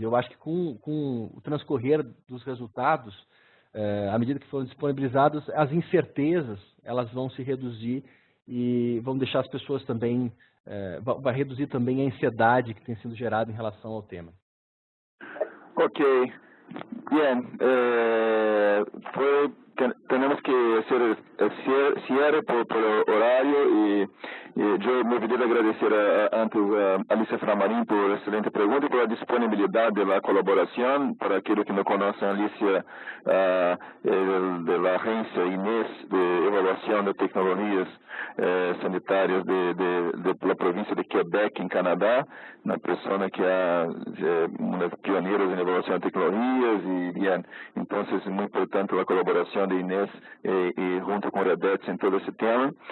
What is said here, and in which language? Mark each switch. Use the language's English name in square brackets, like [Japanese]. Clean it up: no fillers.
[Portuguese] Eu acho que com o transcorrer dos resultados, à medida que forem disponibilizados, as incertezas elas vão se reduzir e vão deixar as pessoas também, vai reduzir também a ansiedade que tem sido gerada em relação ao tema. [Spanish] Ok, bien, tenemos que hacer cierre por horario y yo me olvidé de agradecer antes a Alicia Framarín por la excelente pregunta y por la disponibilidad de la colaboración. Para aquellos que no conocen, Alicia de la agencia Inés de Evaluación [Portuguese] Associação de Tecnologias Sanitárias da província de Quebec, em Canadá, uma pessoa que é uma das pioneiras em evolução de tecnologias então é muito importante a colaboração de Inês e junto com Redex em todo esse tema.